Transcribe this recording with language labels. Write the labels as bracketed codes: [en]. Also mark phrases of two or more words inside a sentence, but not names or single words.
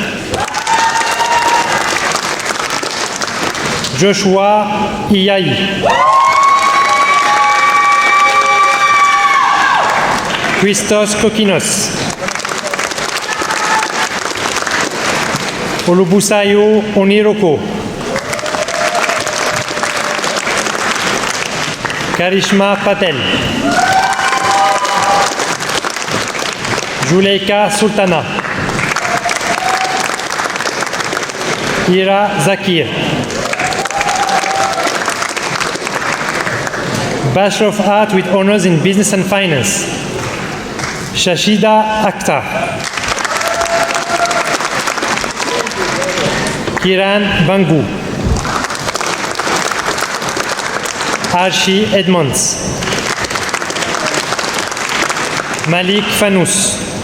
[en] Joshua Iyai, Christos Kokinos, Olubusayo Oniroko, Karishma Patel, Juleika Sultana, Ira Zakir, Bachelor of Art with honors in Business and Finance, Shashida Akhtar, Kiran Bangu, Archie Edmonds, Malik Fanous,